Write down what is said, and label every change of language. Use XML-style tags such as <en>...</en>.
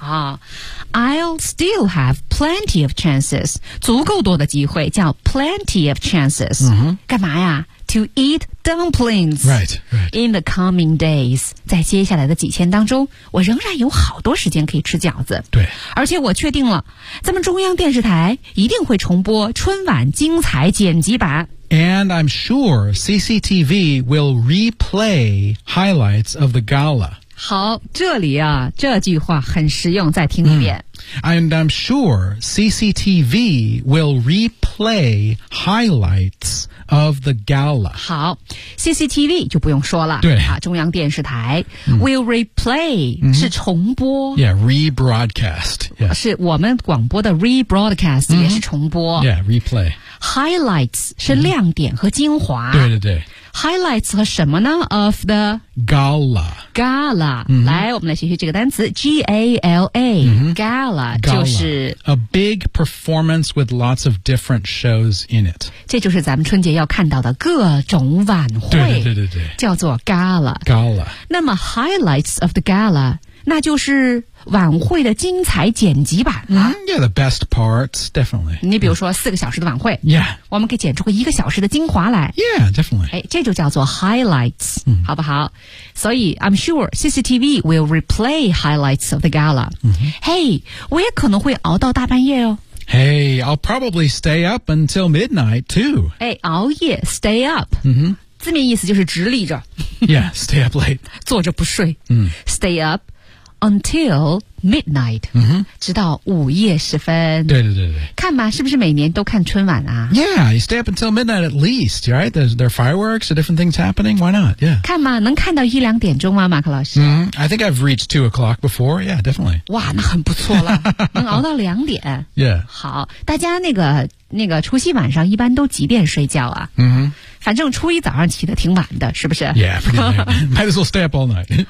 <en>啊、I'll still have plenty of chances,</en> <zh>足够多的机会叫</zh> <en>plenty of chances,、 mm-hmm.</en> <zh>干嘛呀</zh> <en>to eat dumplings right, right. in the coming days,</en> <zh>在接下来的几天当中我仍然有好多时间可以吃饺子对，而且我确定了咱们中央电视台一定会重播春晚精彩剪辑版</zh> <en>And I'm sure CCTV will replay highlights of the gala.</en> <zh>好，这里啊，这句话很实用，再听一遍。</zh> <en>And I'm sure CCTV will replay highlights of the gala.</en> <zh>好 ,CCTV 就不用说了。对。啊、中央电视台、mm.</zh> <en>will replay、</en> <zh>mm-hmm. 是重播。</zh> <en>Yeah, rebroadcast.、Yeah.</en> <zh>是我们广播的 rebroadcast、mm-hmm. 也是重播。</zh> <en>Yeah, replay.</en> <zh>Highlights 是亮点和精华。 Mm. 对对对。 Highlights 和什么呢 ?of the</zh> <en>gala.</en> <zh>Gala.、Mm-hmm. 来我们来学习这个单词 ,G-A-L-A.、 Mm-hmm. Gala, 就是</zh> <en>A big performance with lots of different shows in it.</en> <zh>这就是咱们春节要看到的各种晚会。对对对对对。叫做 Gala.</zh> <en>Gala.</en> <zh>那么</zh> <en>Highlights of the Gala,</en> <zh>那就是晚会的精彩剪辑版了、</zh> <en>mm, Yeah, the best parts, definitely</en> <zh>你比如说四个小时的晚会</zh> <en>Yeah</en> <zh>我们可以剪出个一个小时的精华来</zh> <en>Yeah, definitely</en> <zh>哎，这就叫做</zh> <en>highlights、mm.</en> <zh>好不好所以</zh> <en>I'm sure CCTV will replay highlights of the gala、 mm-hmm.</en> <zh>Hey, 我也可能会熬到大半夜哦</zh> <en>Hey, I'll probably stay up until midnight too</en> <zh>哎，熬夜 stay up、 mm-hmm. 字面意思就是直立着</zh> <en>Yeah, stay up late</en> <zh>坐着不睡、 mm.</zh> <en>Stay upUntil midnight,、 mm-hmm.</en> <zh>直到午夜时分。对对对对。看吧，是不是每年都看春晚啊</zh> <en>？Yeah, you stay up until midnight at least, right? There are fireworks, there are different things happening. Why not? Yeah.</en> <zh>看吧，能看到一两点钟吗，马克老师</zh> <en>？Mm-hmm. I think I've reached 2 o'clock before. Yeah, definitely.</en> <zh>哇，那很不错了，能熬到两点。</zh> <en>Yeah.</en> <zh>好，大家那个除夕晚上一般都几点睡觉啊？嗯、mm-hmm.。反正初一早上起得挺晚的，是不是</zh> <en>？Yeah, pretty late. Might as well stay up all night.</en>